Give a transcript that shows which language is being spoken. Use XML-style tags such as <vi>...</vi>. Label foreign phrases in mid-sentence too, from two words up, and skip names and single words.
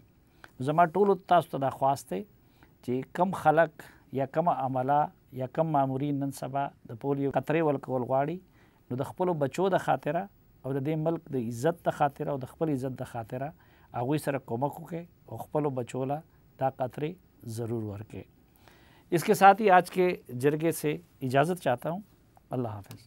<ps>زما ټولو تاسو ته دا خواست دی چې کم خلک یا کم عمله یا کم مامورین نن سبا د پولیو قطرې ورکول غواړي، نو د خپلو بچو د خاطره او د دې ملک د عزت د خاطره او د خپل عزت د خاطره هغوی سره کومک وکړئ او خپلو بچو له دا قطرې ضرور ورکړئ.</ps> <ur>اس کے ساتھ ہی آج کے جرگے سے اجازت چاہتا ہوں. اللہ حافظ.</ur>